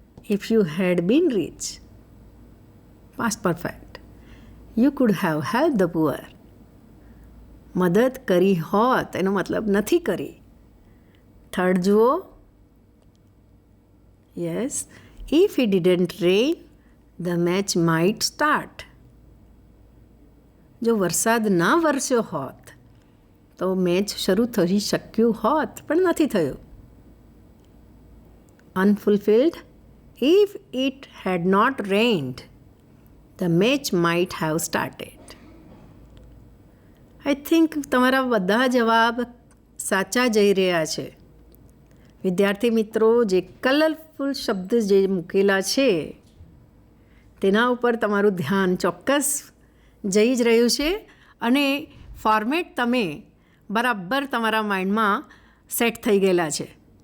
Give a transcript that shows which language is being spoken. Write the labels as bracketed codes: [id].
[en] If you had been rich, past perfect, you could have helped the poor. [gu] મદદ કરી હોત એનો મતલબ નથી કરી. થર્ડ જુઓ. [en] Yes, if it didn't rain, the match might start. [gu] જો વરસાદ ના વરસ્યો હોત તો મેચ શરૂ થઈ શક્યું હોત, પણ નથી થયું. [en] Unfulfilled, if it had not rained, the match might have started. I think [gu] તમારા બધા જવાબ સાચા જઈ રહ્યા છે. વિદ્યાર્થી મિત્રો, જે કલરફુલ શબ્દ જે મૂકેલા છે તેના ઉપર તમારું ધ્યાન ચોક્કસ જઈ જ રહ્યું છે અને ફોર્મેટ તમે બરાબર તમારા માઇન્ડમાં સેટ થઈ ગયેલા છે.